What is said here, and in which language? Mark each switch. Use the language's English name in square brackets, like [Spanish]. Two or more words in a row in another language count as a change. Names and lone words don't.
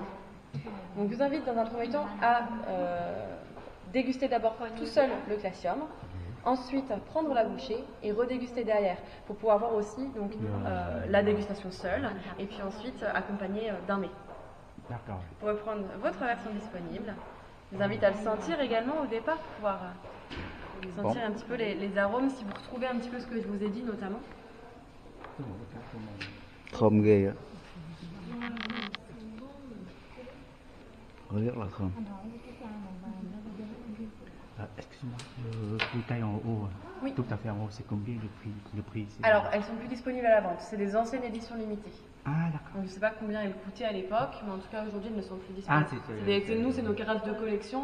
[French] Donc je vous invite dans un premier temps à déguster d'abord tout seul le Glacium, ensuite prendre la bouchée et redéguster derrière pour pouvoir voir aussi donc, la dégustation seule et puis ensuite accompagné d'un mets. D'accord. Vous pouvez prendre votre version disponible. Je vous invite à le sentir également au départ pour pouvoir sentir un petit peu les arômes, si vous retrouvez un petit peu ce que je vous ai dit notamment. [Vietnamese] Thơm ghê á. Rất là thơm. [French] Excuse-moi, le bouteille en haut, Oui. tout à fait en haut, c'est combien le prix Alors, elles sont plus disponibles à la vente. C'est des anciennes éditions limitées. Ah, d'accord. Donc, je ne sais pas combien elles coûtaient à l'époque, mais en tout cas, aujourd'hui, elles ne sont plus disponibles. Ah, c'est nous, c'est nos carafes de collection.